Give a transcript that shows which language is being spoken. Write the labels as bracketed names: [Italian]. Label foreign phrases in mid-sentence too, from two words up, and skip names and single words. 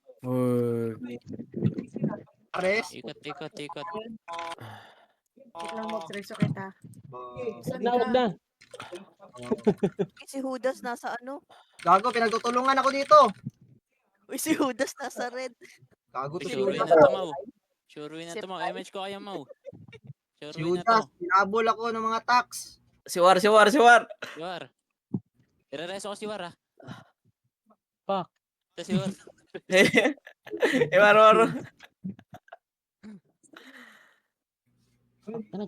[Filipino] Ares. Ikot. Wait lang mag-reso kita. Wag na. Si Judas nasa ano? Gago, pinagtutulungan ako dito. Uy, si Judas nasa red. Gago to si [English] Sure win [Filipino] Judas. na to, Mau. [English] Sure win [Filipino] na to, Mau. MH ko kaya, Mau. Sure Si win na to. Judas, pinabol ako ng mga tax. Siwar! Siwar. Ire-reso ko si War, ha? Fuck. Ito si War. Maro. Anong